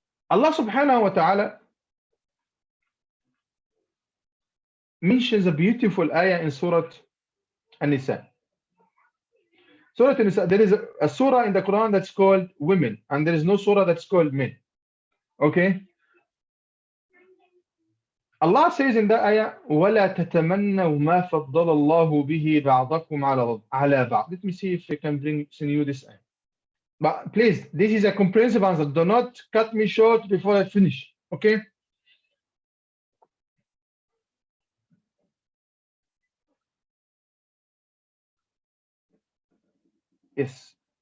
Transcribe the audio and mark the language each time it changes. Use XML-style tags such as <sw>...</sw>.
<en>Allah subhanahu wa ta'ala mentions a beautiful ayah in Surah An-Nisa. Surah An-Nisa, there is a surah in the Quran that's called women, and there is no surah that's called men. Okay? Allah says in that ayah,</en> <ar>وَلَا تَتَمَنَّوْا مَا فَضَّلَ اللَّهُ بِهِ بَعْضَكُمْ عَلَى بَعْض.</ar> <en>Let me see if I can send you this ayah. But please, this is a comprehensive answer. Do not cut me short before I finish. Okay? Yes.</en>